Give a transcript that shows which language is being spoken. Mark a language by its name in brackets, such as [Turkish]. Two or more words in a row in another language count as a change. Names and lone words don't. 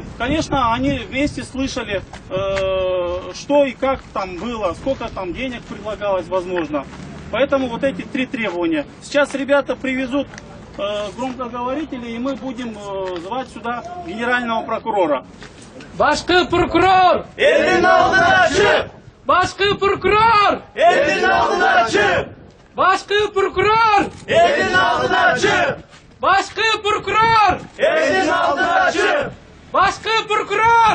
[Russian] Конечно, они вместе слышали, что и как там было, сколько там денег предлагалось, возможно. Поэтому вот эти 3 требования. Сейчас ребята привезут громкоговорители, и мы будем звать сюда генерального прокурора. [Kyrgyz] Башкы прокурор! Элдин алдына чык! Башкы прокурор! Элдин алдына чык! Башкы прокурор! Элдин алдына чык! Башкы прокурор! Элдин алдына чык! Башкы прокурор!